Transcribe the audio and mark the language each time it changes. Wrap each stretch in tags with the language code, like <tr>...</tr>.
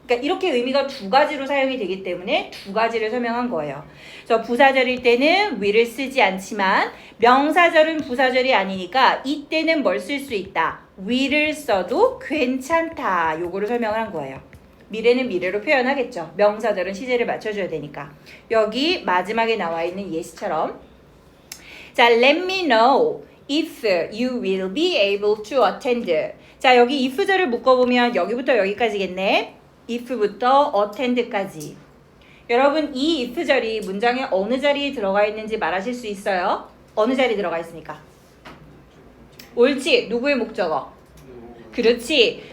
<ko>그러니까 이렇게 의미가 두 가지로 사용이 되기 때문에 두 가지를 설명한 거예요. 그래서 부사절일 때는 will을 쓰지 않지만 명사절은 부사절이 아니니까 이때는 뭘 쓸 수 있다. will을 써도 괜찮다. 요거를 설명을 한 거예요. 미래는 미래로 표현하겠죠. 명사절은 시제를 맞춰줘야 되니까. 여기 마지막에 나와 있는 예시처럼 자,</ko> <en>let me know if you will be able to attend.</en> <ko>자, 여기 if절을 묶어보면 여기부터 여기까지겠네. if부터 attend까지. 여러분 이 if절이 문장의 어느 자리에 들어가 있는지 말하실 수 있어요? 어느 자리에 들어가 있습니까? 옳지. 누구의 목적어? 그렇지.</ko>